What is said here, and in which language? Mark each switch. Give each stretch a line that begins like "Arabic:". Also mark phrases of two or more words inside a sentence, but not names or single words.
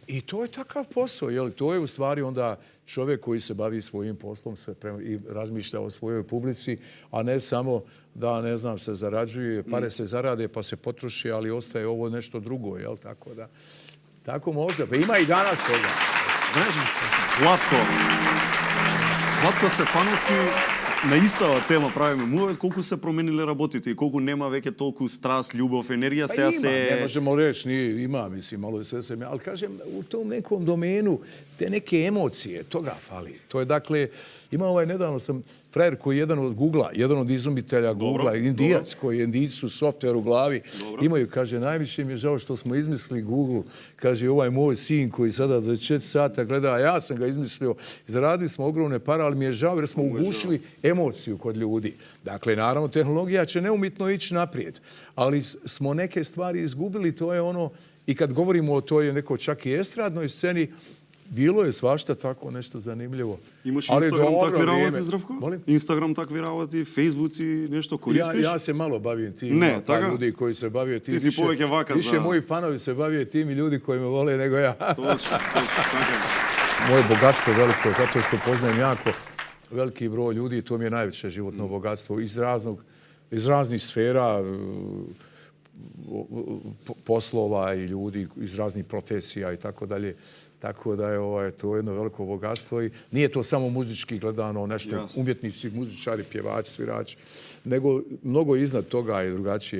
Bosnian: I to je takav posao, jel? To je u stvari onda čovjek koji se bavi svojim poslom i razmišlja o svojoj publici, a ne samo da, ne znam, se zarađuje, pare se zarade pa se potroši, ali ostaje ovo nešto drugo, jel? Tako da, tako možda. Pa ima i danas toga.
Macedonian: Знаеш, Владко Стефановски на истава тема правиме мувет, колку се промениле работите и колку нема веќе толку страст, љубов, енергија,
Bosnian: Pa
Macedonian: сега
Bosnian: ima,
Macedonian: се...
Bosnian: ne možemo reći, ima, mislim, malo sve se... Ali kažem, u tom nekom domenu te neke emocije, toga fali. To je, dakle, ima nedavno sam frajer koji je jedan od Google-a, jedan od izumitelja Google-a, Indijac, koji Indijci su softver u glavi, imaju, kaže, najviše mi je žao što smo izmislili Google, kaže, ovaj moj sin koji sada 24 sata gleda, a ja sam ga izmislio, zaradili smo ogromne pare, ali mi je žao jer smo ugušili emociju kod ljudi. Dakle, naravno, tehnologija će neumitno ići naprijed, ali smo neke stvari izgubili, to je ono, i kad govorimo o toj nekoj čak i estradnoj sceni, bilo je svašta tako nešto zanimljivo.
Macedonian: Имаш Инстаграм такви работи, Здравко? Инстаграм такви работи, Фейсбуци, нешто користиш?
Bosnian: Ja se malo bavim tim.
Macedonian: Ne, така?
Bosnian: Ljudi koji se bavio tim. Ti si
Macedonian: повеќе вака
Bosnian: Više
Macedonian: за...
Bosnian: moji fanovi se bavio tim i ljudi koji me vole nego ja.
Macedonian: Точно, така.
Bosnian: Moje bogatstvo veliko, zato što poznajem jako veliki broj ljudi i to mi je najveće životno bogatstvo iz raznih sfera, poslova i ljudi iz raznih profesija i tako dalje. Tako da je to jedno veliko bogatstvo i nije to samo muzički gledano, nešto umjetnici, muzičari, pjevači, svirači, nego mnogo iznad toga je drugačije.